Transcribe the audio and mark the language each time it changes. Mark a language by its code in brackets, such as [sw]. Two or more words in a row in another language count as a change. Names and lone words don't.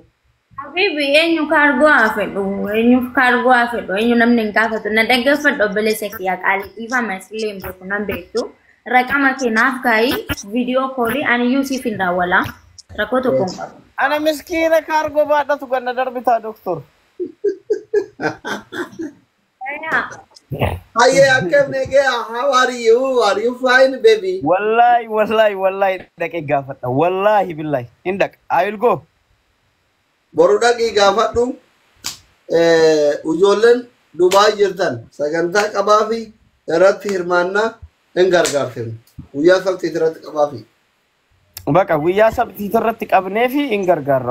[om] Habibi eenyu kaargoo haafedhu eenyu namni hin gaafatu na dhaggeeffadhu obboleessa kiyyaa qaalii dhiifama isillee hin beeku nan beektu raqama keenyaaf kaayi viidiyoo koolii ani iyyuu siif hin daawwala rakkoo tokko hin qabu. Ana miskiina kaargoo baadhatu ganna darbitaa doktor. Hayyee akkam negee [en] how are you? Are you fine baby? [om] Wallahi dhaqee gaafadha. [ar] والله بالله. [en] Indak I will go. [om] Boru dhaqii gaafadhu ijoolleen Dubaay jirtan sagantaa qabaa fi irratti hirmaannaa hin gargaarfinu. Guyyaa sabtii irratti qabaa fi. Baqa guyyaa sabtii irratti qabnee fi hin gargaarra.